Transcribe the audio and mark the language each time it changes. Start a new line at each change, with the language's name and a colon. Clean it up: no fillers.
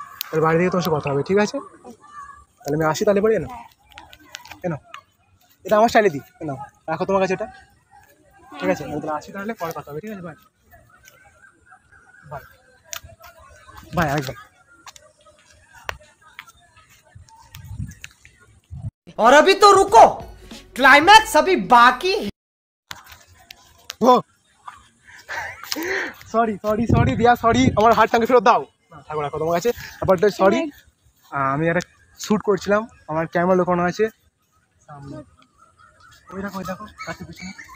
Bangla: তাহলে বাড়ি থেকে তোমার সাথে কথা হবে, ঠিক আছে? তাহলে আমি আসি, তাহলে পরে না কেন, এটা আমার স্টাইলে দিই কেন, রাখো তোমার কাছে এটা, ঠিক আছে? আমি তাহলে আসি, তাহলে পরে কথা হবে, ঠিক আছে? বাই বাই বাই, একদম।
Hindi: और अभी तो रुको, क्लाइमैक्स अभी बाकी है।
Bangla: ও সরি দিয়া, সরি, আমার হাতটাকে ফেরত দাও না, থাকো রাখো তোমার কাছে ব্যাপারটা। সরি, আমি একটা শ্যুট করছিলাম, আমার ক্যামেরা লোকানো আছে সামনে। ওই দেখো কাছে পিছনে।